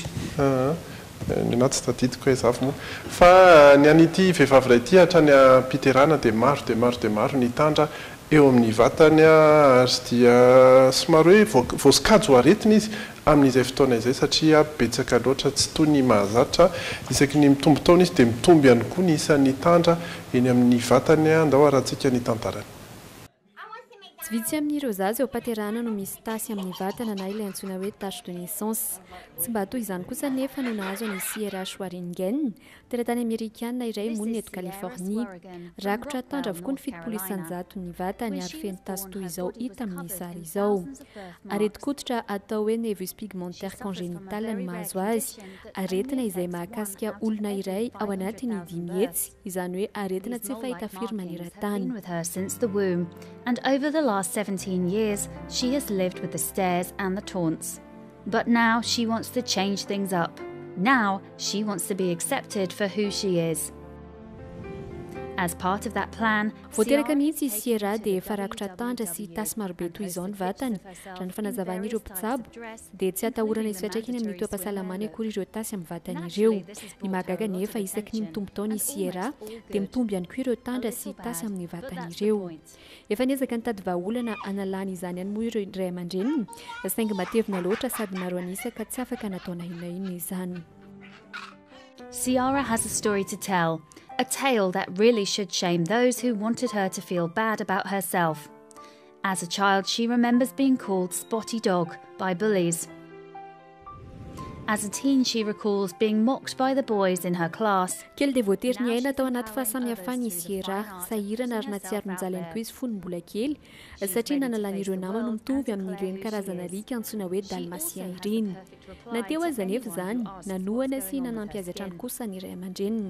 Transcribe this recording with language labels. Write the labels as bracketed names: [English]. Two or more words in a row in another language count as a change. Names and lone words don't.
[Malagasy] ny anaty tsy tadidiko hoe zavy moa fa ny an'ity vehivavy ray ity hatrany ampiterana dia maro ny tandra eo amin'ny vatany ary dia somary hoe voasikajo aretina izy amin'izay fotoana izay satria betsaka loatra tsy toy ny mahazatra isaky ny mitombo taona izy dia mitombo ihany koa ny isan'ny tandra eny amin'ny vatany andao arahantsika ny tantarany tsy vitsy amin'ireo zazy eo ampaterana no misy tasy amin'ny vatana na ilay antsoina hoe [French] tache de naissance [Malagasy] tsy mba toy izany kosa nefa no nahazo any Sierra Schwaringen teratany amerikana iray monina eto California rakotra tandra avokoa ny fitopolo isanjato ny vatany ary feno tasy toy izao hita amin'ny sary izao areti-koditra atao hoe [French] nevus pigmentaire congénital [Malagasy] ny mahazo azy aretina izay mahakasika olona iray ao anatiny 10 hetsy izany hoe aretina tsy fahita firy maneran-tany [English] And over the last 17 years, she has lived with the stares and the taunts. But now she wants to change things up. Now she wants to be accepted for who she is. As part of that plan, [Malagasy] voateraka mihitsy Sierra dia farakotra tandra sy tasy marobe toy izao ny vatany raha ny fanazavana ireo mpitsabo dia tsy atahorana izy fiantraikany amin'ny toe-pahasalamana akory ireo tasy amin'ny vatany ireo ny mahagaga nefa isaky ny mitombo taona i Sierra dia mitombo ihany koa ireo tandra sy tasy amin'ny vatany ireo efa niezaka nitady vahaolana analana izany ihany moa ireo ray aman-dreniny saingy matevina loatra sady maro anisaka tsy afaka nataona inona inona izany. [English] Ciara has a story to tell, a tale that really should shame those who wanted her to feel bad about herself. As a child, she remembers being called Spotty Dog by bullies. As a teen, she recalls being mocked by the boys in her class. [Malagasy] Kely dia voatery ny aina tao anaty fahasamihafana i Sierra sahirana ary natsiaro mijaly ihany koa izy fony mbola kely satria nanalan'ireo namany mitovy amin'ireny karazana alika antsoina hoe dalmatien ireny. Nateo aza nefa izany nanohana sy nanampy azy hatrany kosa ny ray aman-dreniny.